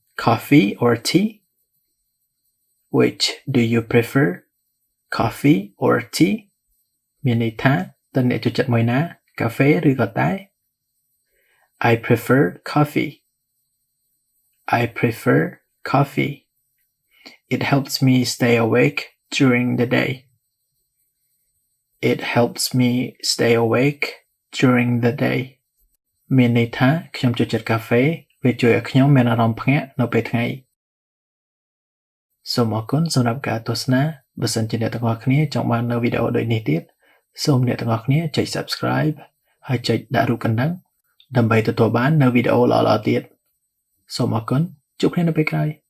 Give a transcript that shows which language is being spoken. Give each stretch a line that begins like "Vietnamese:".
English: Coffee or tea? Which do you prefer? Coffee or tea?
Khmer: មានន័យថាតើអ្នកចូលចិត្តមួយណាកាហ្វេឬក៏តែ
English: I prefer coffee. I prefer coffee. It helps me stay awake during the day. It helps me stay awake during the day.
Khmer: មានន័យថាខ្ញុំចូលចិត្តកាហ្វេវាជួយឲ្យខ្ញុំមានអារម្មណ៍ភ្ញាក់នៅពេលថ្ងៃសូមអរគុណសម្រាប់ការទស្សនាបើសិនជាអ្នកទាំងអស់គ្នាចង់បាននូវវីដេអូដូចនេះទៀតសូមអ្នកទាំងអស់គ្នាចុច Subscribe ហើយចុចដាក់រូបកណ្ដឹងដើម្បីទទួលបាននូវវីដេអូល្អៗទៀតសូមអរគុណជួបគ្នានៅពេលក្រោយ